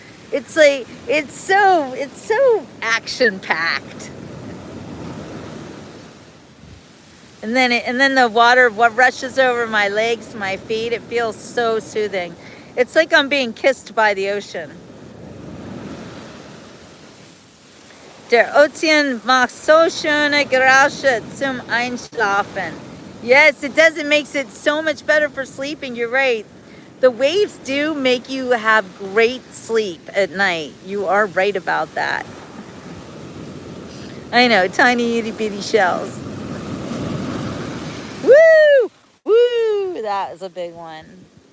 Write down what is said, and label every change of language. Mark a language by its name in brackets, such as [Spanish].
[English] It's like, it's so action-packed. And then the water, what rushes over my legs, my feet, it feels so soothing. It's like I'm being kissed by the ocean. [German] Der Ozean macht so schöne Geräusche zum Einschlafen. [English] Yes, it does. It makes it so much better for sleeping. You're right. The waves do make you have great sleep at night. You are right about that. I know, tiny itty bitty shells. Woo! Woo! That was a big one.